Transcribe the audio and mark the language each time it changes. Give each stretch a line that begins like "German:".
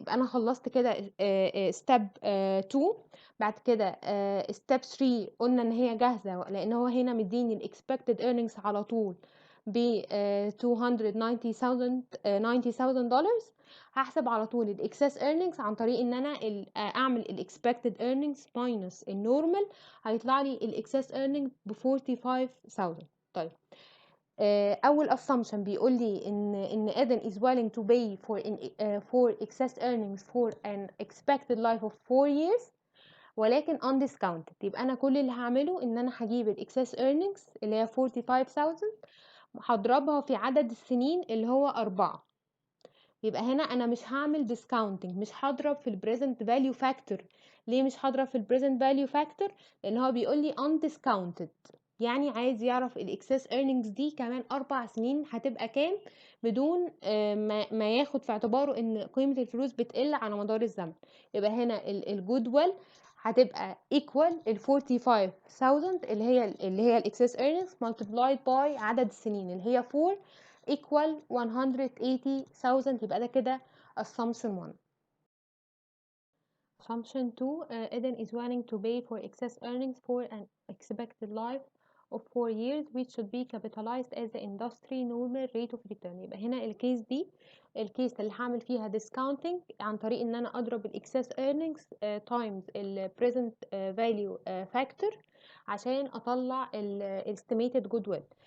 Arabic: يبقى انا خلصت كده ستيب 2. بعد كده ستيب 3 قلنا ان هي جاهزه لان هو هنا مديني الاكسبكتد earnings على طول ب 290,000 دولار. هحسب على طول الاكسس earnings عن طريق ان انا اعمل الاكسبكتد earnings minus النورمال. هيطلع لي الاكسس earnings ب 45,000. طيب اول
English: assumption
Arabic: بيقول لي ان
English: Eden is willing to pay for excess earnings for an expected life of 4 years
Arabic: ولكن
English: undiscounted.
Arabic: يبقى انا كل اللي هعمله ان انا هجيب الاكسس earnings اللي هي 45,000 هضربها في عدد السنين اللي هو 4. يبقى هنا انا مش هعمل discounting، مش هضرب في البريزنت فاليو فاكتور. ليه مش هضرب في البريزنت فاليو فاكتور؟ لان هو بيقول لي undiscounted، يعني عايز يعرف الاكسس earnings دي كمان 4 سنين هتبقى كام بدون ما ياخد في اعتباره ان قيمة الفلوس بتقل على مدار الزمن. يبقى هنا الجودويل هتبقى equal ال 45,000 اللي هي الاكسس earnings multiplied by عدد السنين اللي هي 4 equal 180,000. يبقى ده كده assumption 1.
English: assumption 2 Eden is willing to pay for excess earnings for an expected life of 4 years which should be capitalized as the industry normal rate of return.
Arabic: يبقى هنا الكيس دي الكيس اللي هعمل فيها discounting عن طريق ان انا اضرب الاكسس earnings times ال present value factor عشان اطلع ال estimated goodwill.